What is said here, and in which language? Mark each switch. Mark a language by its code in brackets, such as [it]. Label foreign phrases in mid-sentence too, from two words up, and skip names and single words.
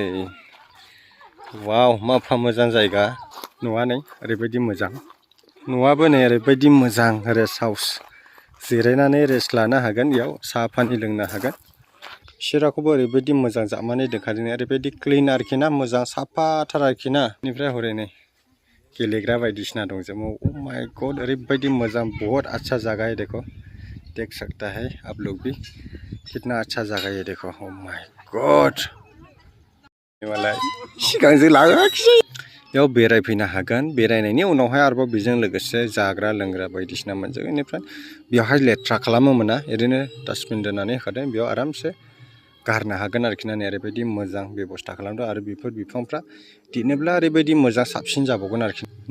[brx] वाव मा मोजां जायगा न'आ नै ओरैबायदि मोजां न'आबो नै ओरैबायदि मोजां [en] rest house [brx] जिरायनानै रेस्ट लानो हागोन इयाव साहा पानि लोंनो हागोन सिराखौबो ओरैबायदि मोजां जाबनानै दोनखादों ओरैबायदि क्लिन आरोखिना मोजां साफाथार आरोखिना बेनिफ्राय हरै नै गेलेग्रा बायदिसिना दंजोबो [en] oh my god [brx] ओरैबायदि मोजां बहुत [hi] अच्छा जगह है देखो देख सकता है आप लोग भी कितना अच्छा जगह है देखो [en] oh my god [brx] मालाय सिगांजों लाङाखिसै बेयाव बेरायफैनो हागोन बेरायनायनि उनावहाय आरोबाव बेजों लोगोसे जाग्रा लोंग्रा बायदिसिना मोनजोबगोन बेनिफ्राय बेवहाय लेथ्रा खालामो मोना ओरैनो डास्टबिन दोननानै होखादों बेयाव आरामसे गारनो हागोन आरोखिना नै ओरैबायदि मोजां बेबस्था खालामदों आरो बेफोर बिफांफ्रा देरनोब्ला ओरैबायदि मोजां साबसिन जाबावगोन आरोखि